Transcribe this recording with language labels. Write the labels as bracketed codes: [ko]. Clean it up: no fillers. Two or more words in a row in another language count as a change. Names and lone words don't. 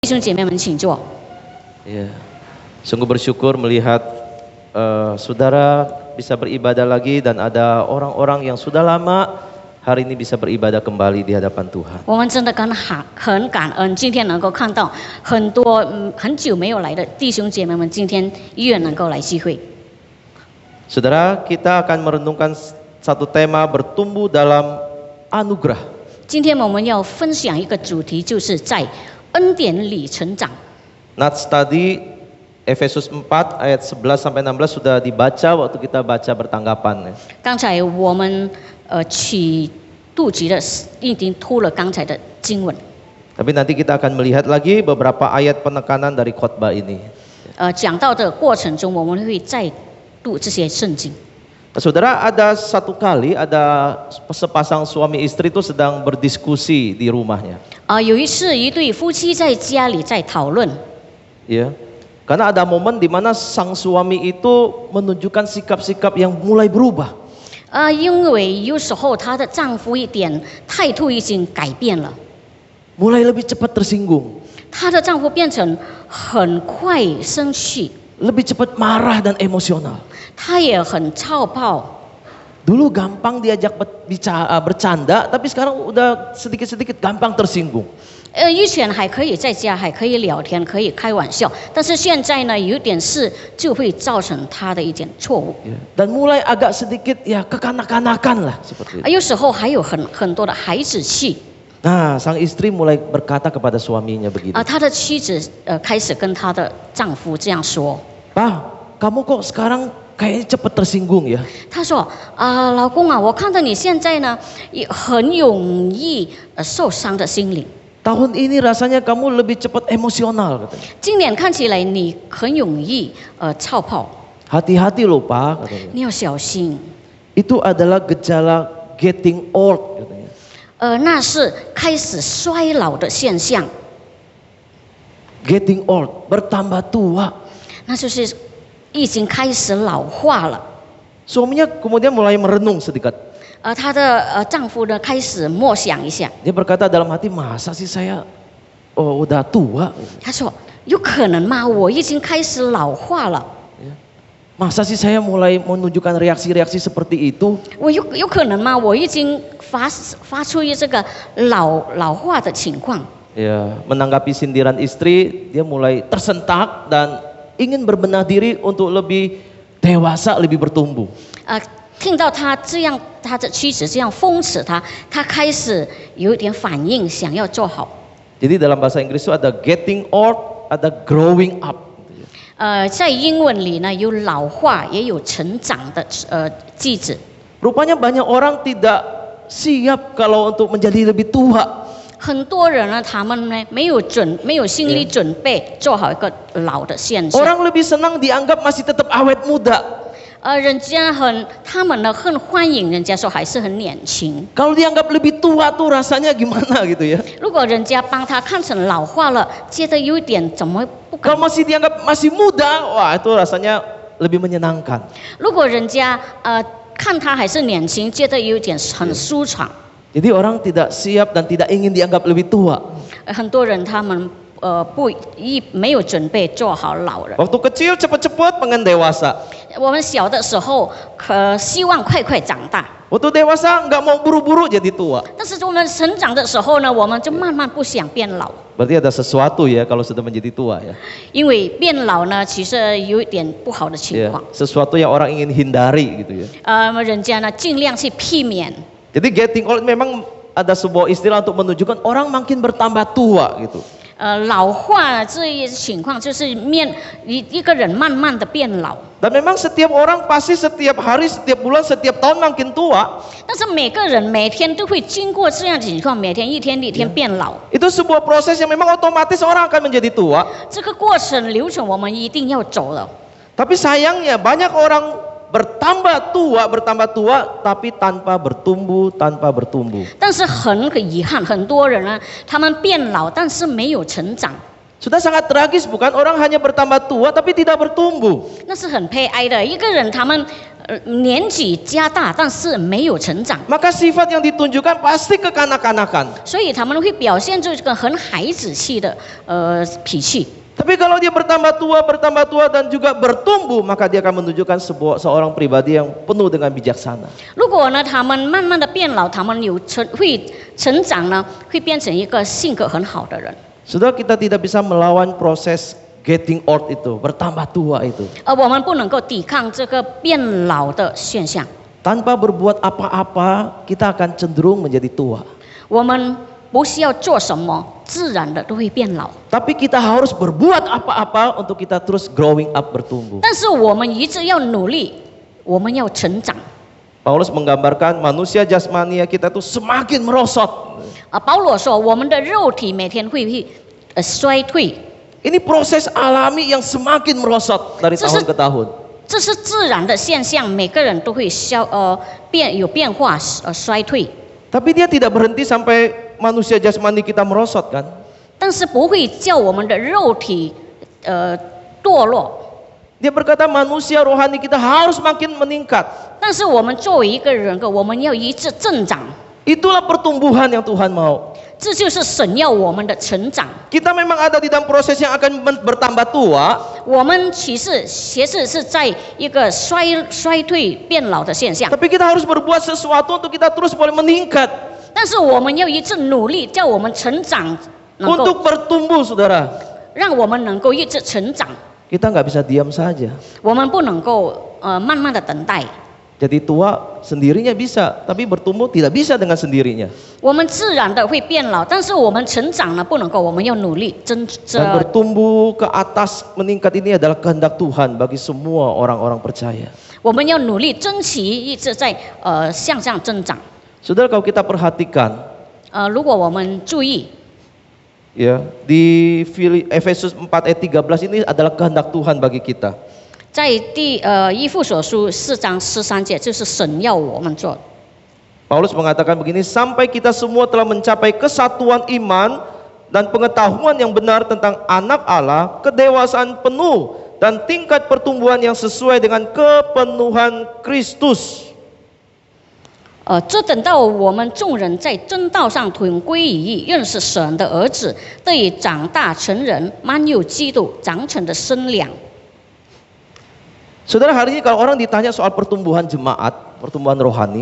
[zh] 弟兄姐妹们，请坐。 [id] Ya, sungguh bersyukur melihat saudara bisa beribadah lagi dan ada orang-orang yang sudah lama hari ini bisa beribadah kembali di hadapan Tuhan. [zh] 我们真的很感恩，今天能够看到很多很久没有来的弟兄姐妹们，今天依然能够来聚会。 [id] Saudara, kita akan merenungkan satu tema bertumbuh dalam anugerah. [zh] 今天我们要分享一个主题，就是在恩典里成长。 [id] Nats tadi Efesus 4 ayat 11 sampai 16 sudah dibaca waktu kita baca bertanggapan. [zh] 刚才我们取杜局的已经突了刚才的经文。 [id] Tapi nanti kita akan melihat lagi beberapa ayat penekanan dari khotbah ini. [zh] 讲到的过程中，我们会再读这些圣经。 [id] Saudara, ada satu kali ada sepasang suami istri itu sedang berdiskusi di rumahnya. [zh] 有一次，一对夫妻在家里在讨论。 [id] Ya, karena ada momen di mana sang suami itu menunjukkan sikap-sikap yang mulai berubah. [zh] 因为有时候她的丈夫一点态度已经改变了， [id] Mulai lebih cepat tersinggung, [zh] 她的丈夫变成很快生气， [id] lebih cepat marah dan emosional. [zh] 他也很操暴。 [id] Dulu gampang diajak bercanda, tapi sekarang udah sedikit-sedikit gampang tersinggung. [zh] 以前还可以在家还可以聊天，可以开玩笑，但是现在呢，有点事就会造成他的一点错误。 [id] Dan mulai agak sedikit ya kekanak-kanakan lah seperti itu. [zh] 有时候还有很多的孩子气。 [id] Nah, sang istri mulai berkata kepada suaminya begini. [zh] 他的妻子开始跟她的丈夫这样说。 [id] Pak, kamu kok sekarang kayaknya cepat tersinggung ya? [zh] 她说老公啊，我看到你现在呢，也很容易受伤的心灵。 [id] Tahun ini rasanya kamu lebih cepat emosional katanya. [zh] 今年看起来你很容易操炮， [id] Hati-hati loh Pak katanya. [zh] 你要小心。 [id] Itu adalah gejala [en] getting old [id] katanya. [zh] 那是开始衰老的现象， [en] Getting old, [id] bertambah tua. [zh] 那就是已经开始老化了。 [id] Suaminya kemudian mulai merenung sedikit. [zh] 她的丈夫呢开始默想一下， [id] Dia berkata dalam hati, masa sih saya udah tua? [zh] 他说有可能吗？我已经开始老化了， [id] Masa sih saya mulai menunjukkan reaksi-reaksi seperti itu? [zh] 我有可能吗？我已经发出这个老化的情况。 [id] Ya, menanggapi sindiran istri, dia mulai tersentak dan ingin berbenah diri untuk lebih dewasa, lebih bertumbuh. [zh] 听到他这样，他的妻子这样讽刺他，他开始有一点反应，想要做好。 [id] Jadi dalam bahasa Inggris itu ada [en] getting old, [id] ada [en] growing up. [zh] 在英文里呢，有老化，也有成长的句子。 [id] Rupanya banyak orang tidak siap kalau untuk menjadi lebih tua. [zh] 很多人呢，他们呢没有心理准备，做好一个老的现象。 [id] Orang lebih senang dianggap masih tetap awet muda. [zh] 他们呢很欢迎人家说还是很年轻。 [id] Kalau dianggap lebih tua tuh rasanya gimana gitu ya? [zh] 如果人家帮他看成老化了，觉得有一点怎么不敢？ [id] Kalau masih dianggap masih muda, wah itu rasanya lebih menyenangkan. [zh] 如果人家看他还是年轻，觉得有点很舒畅。 [id] Jadi orang tidak siap dan tidak ingin dianggap lebih tua. [zh] 很多人他们没有准备做好老人。 [id] Waktu kecil cepat-cepat pengen dewasa. [zh] 我们小的时候希望快快长大， [id] Waktu dewasa nggak mau buru-buru jadi tua. [zh] 但是我们成长的时候呢，我们就慢慢不想变老。 [id] Berarti ada sesuatu ya kalau sudah menjadi tua ya. [zh] 因为变老呢，其实有一点不好的情 [id] Ya, [zh] 况。 [id] sesuatu yang orang ingin hindari gitu ya. [zh] 人家呢尽量去避免。 [id] Jadi [en] getting old [id] memang ada sebuah istilah untuk menunjukkan orang makin bertambah tua gitu. [zh] 老化这一情况就是一个人慢慢的变老。 [id] Dan memang setiap orang pasti setiap hari, setiap bulan, setiap tahun makin tua. [zh] 但是每个人每天都会经过这样的情况，每天一天变老。 [id] Itu sebuah proses yang memang otomatis orang akan menjadi tua. [zh] 这个过程流程我们一定要走了。 [id] Tapi sayangnya banyak orang bertambah tua, tapi tanpa bertumbuh. [zh] 但是很遗憾，很多人呢，他们变老，但是没有成长。 [id] Sudah sangat tragis bukan? Orang hanya bertambah tua tapi tidak bertumbuh. [zh] 那是很悲哀的。一个人他们年纪加大，但是没有成长， [id] maka sifat yang ditunjukkan pasti kekanak-kanakan. [zh] 所以他们会表现出这个很孩子气的脾气。 [id] Tapi kalau dia bertambah tua dan juga bertumbuh, maka dia akan menunjukkan seorang pribadi yang penuh dengan bijaksana. [zh] 如果呢，他们慢慢的变老，他们会成长呢，会变成一个性格很好的人。 [id] Saudara, kita tidak bisa melawan proses [en] getting old [id] itu, bertambah tua itu. [zh] 我们不能够抵抗这个变老的现象。 [id] Tanpa berbuat apa-apa, kita akan cenderung menjadi tua. [zh] 我们不需要做什么，自然的都会变老。 [id] Tapi kita harus berbuat apa-apa untuk kita terus [en] growing up, [id] bertumbuh. [zh] 但是我们一直要努力，我们要成长。 [id] Paulus menggambarkan manusia jasmania kita tuh semakin merosot. [zh] 保罗说，我们的肉体每天会衰退， [id] Ini proses alami yang semakin merosot dari tahun ke tahun. [zh] 这是自然的现象，每个人都会有变化衰退。 [id] Tapi dia tidak berhenti sampai manusia jasmani kita merosot kan? [zh] 但是不会叫我们的肉体堕落。 [id] Dia berkata manusia rohani kita harus makin meningkat. [zh] 但是我们作为一个人格，我们要一直增长， [id] Itulah pertumbuhan yang Tuhan mau. [zh] 这就是神要我们的成长。 [id] Kita memang ada di dalam proses yang akan bertambah tua. [zh] 我们其实是在一个衰退变老的现象， [id] Tapi kita harus berbuat sesuatu untuk kita terus boleh meningkat. [zh] 但是我们要一直努力，叫我们成长，能够 [id] Untuk bertumbuh, saudara. [zh] 让我们能够一直成长。 [id] Kita nggak bisa diam saja. [zh] 我们不能够慢慢的等待， [id] Jadi tua sendirinya bisa, tapi bertumbuh tidak bisa dengan sendirinya. [zh] 我们自然的会变老，但是我们成长呢不能够，我们要努力 [id] Dan bertumbuh ke atas meningkat ini adalah kehendak Tuhan bagi semua orang-orang percaya. [zh] 我们要努力争取一直在向上增长。 [id] Saudara, kalau kita perhatikan [zh] 如果我们注意， [id] ya, di Efesus 4 ayat 13 ini adalah kehendak Tuhan bagi kita. [zh] 在以弗所书4章13节，就是神要我们做。 [id] Paulus mengatakan begini, sampai kita semua telah mencapai kesatuan iman dan pengetahuan yang benar tentang anak Allah, kedewasaan penuh dan tingkat pertumbuhan yang sesuai dengan kepenuhan Kristus. [zh] 这等到我们众人在真道上同归于一，认识神的儿子，得以长大成人，满有基督长成的身量。 [id] Saudara, hari ini kalau orang ditanya soal pertumbuhan jemaat, pertumbuhan rohani,